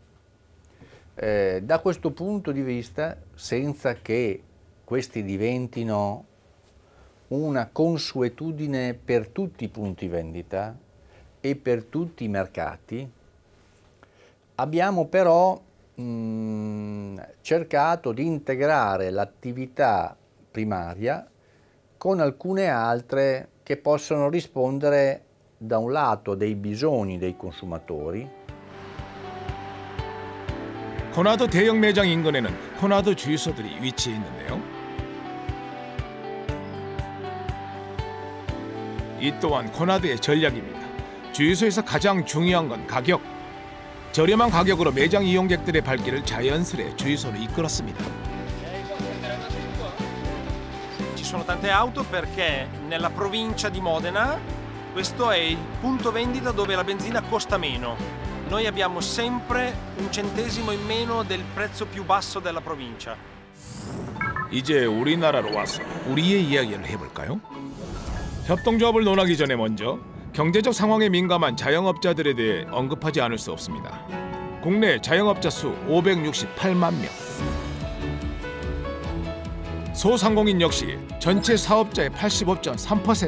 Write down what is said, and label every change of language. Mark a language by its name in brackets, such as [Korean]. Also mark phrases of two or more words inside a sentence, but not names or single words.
[Italian] Da questo punto di vista, senza che questi diventino una consuetudine per tutti i punti vendita e per tutti i mercati, abbiamo però cercato di integrare l'attività primaria con alcune altre che possono rispondere da un lato dei bisogni dei consumatori. [Korean] 코나드 대형 매장 인근에는 코나드 주유소들이 위치해 있는데요. 이 또한 코나드의 전략입니다. 주유소에서 가장 중요한 건 가격. 저렴한 가격으로 매장 이용객들의 발길을 자연스레 주유소로 이끌었습니다. [Italian] Ci sono tante auto perché nella provincia di Modena questo è il punto vendita dove la benzina costa meno. Noi abbiamo sempre un centesimo in meno del prezzo più basso della provincia. [Korean] 이제 우리나라로 와서 우리의 이야기를 해볼까요? 협동조합을 논하기 전에 먼저 경제적 상황에 민감한 자영업자들에 대해 언급하지 않을 수 없습니다. 국내 자영업자 수 568만 명. 소상공인 역시 전체 사업자의 85.3%.